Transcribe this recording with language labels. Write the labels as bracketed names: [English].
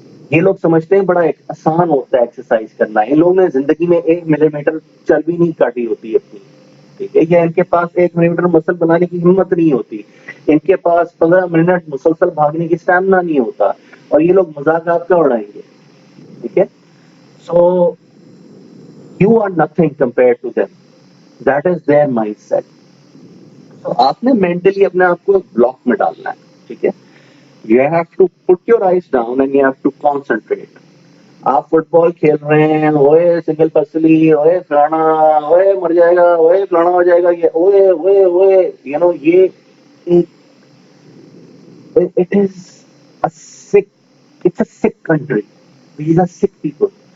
[Urdu] یہ لوگ سمجھتے ہیں بڑا آسان ہوتا ہے ایکسرسائز کرنا, ان لوگوں نے زندگی میں 1 ملی میٹر چربی نہیں کاٹی ہوتی اپنی, ٹھیک ہے, یا ان کے پاس 1 ملی میٹر مسل بنانے کی ہمت نہیں ہوتی, ان کے پاس 15 منٹ مسلسل بھاگنے کی اسٹیمنا نہیں ہوتا, اور یہ لوگ مذاق آپ کا اڑائیں گے, ٹھیک ہے. [English] So you are nothing compare to them, that is their mindset. [Urdu] تو آپ نے مینٹلی اپنے آپ کو بلاک میں ڈالنا ہے, ٹھیک ہے. [English] You have to put your eyes down and you have to concentrate. [Urdu] آپ فٹ بال کھیل رہے ہیں, اوے سنگل پسلی, اوے فلانا, اوے مر جائے گا, اوے فلانا ہو جائے گا, یہ اوے اوے اوے, [English] you know, [Urdu] یہ [English] it is a sick, it's a sick country. These are sick people.